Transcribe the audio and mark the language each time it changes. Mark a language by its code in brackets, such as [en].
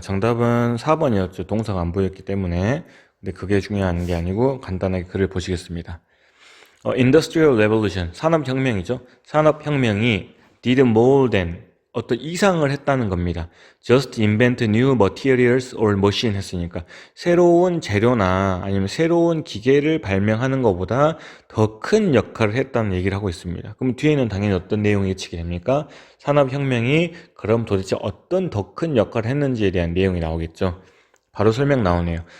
[ko] 정답은 4번이었죠. 동사가 안 보였기 때문에. 근데 그게 중요한 게 아니고 간단하게 글을 보시겠습니다. Industrial Revolution, 산업혁명이죠. 산업혁명이 [en] did more than, [ko] 어떤 이상을 했다는 겁니다. [en] Just invent new materials or machine [ko] 했으니까 새로운 재료나 아니면 새로운 기계를 발명하는 것보다 더 큰 역할을 했다는 얘기를 하고 있습니다. 그럼 뒤에는 당연히 어떤 내용이 예측이 됩니까? 산업혁명이 그럼 도대체 어떤 더 큰 역할을 했는지에 대한 내용이 나오겠죠. 바로 설명 나오네요.